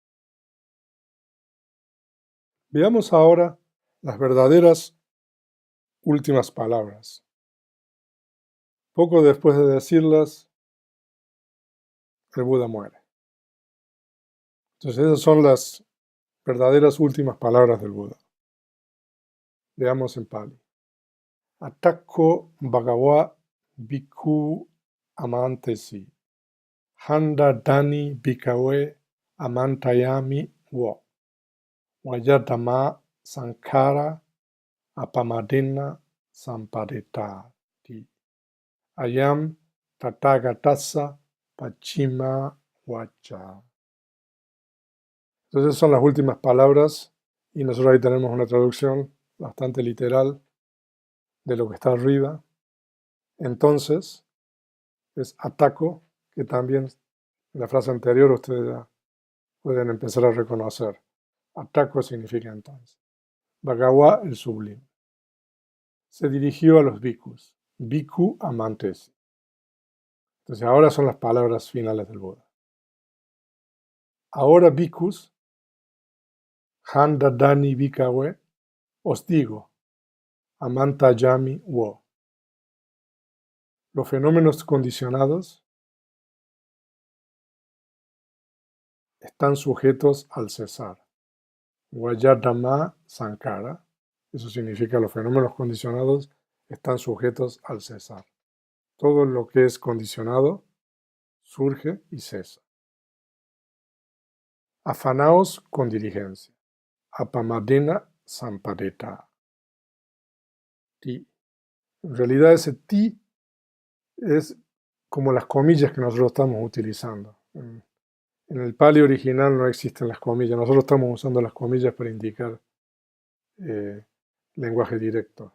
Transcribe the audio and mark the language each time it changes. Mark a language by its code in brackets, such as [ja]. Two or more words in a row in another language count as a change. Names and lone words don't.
[es] Veamos ahora las verdaderas últimas palabras. Poco después de decirlas, el Buda muere. Entonces esas son las verdaderas últimas palabras del Buda. Veamos en Pali. [pi] Attakko Bhagawa Bhikkhu Amantesi Handa Dani Bhikkhave Amantayami Wo Vajadama Sankara Apamadena Sampadetati Ayam Tathagatassa Pachima Vacha. [es] Entonces son las últimas palabras y nosotros ahí tenemos una traducción bastante literal de lo que está arriba. Entonces es ataco, que también en la frase anterior ustedes ya pueden empezar a reconocer. Ataco significa entonces. Bhagawa, el sublime. Se dirigió a los bhikkhus. [pi] Bhikkhu amantes. [es] Entonces ahora son las palabras finales del Buda. Ahora bhikkhus, [pi] Handa Dani Bhikkhave, [es] os digo, [pi] Amantayami Wo. [es] Los fenómenos condicionados están sujetos al cesar. [pi] Vajadama Sankara, [es] eso significa los fenómenos condicionados están sujetos al cesar. Todo lo que es condicionado surge y cesa. Afanaos con diligencia. [pi] Apamadena sampadeta. [es] Ti. En realidad ese ti es como las comillas que nosotros estamos utilizando. En el Pali original no existen las comillas. Nosotros estamos usando las comillas para indicar lenguaje directo.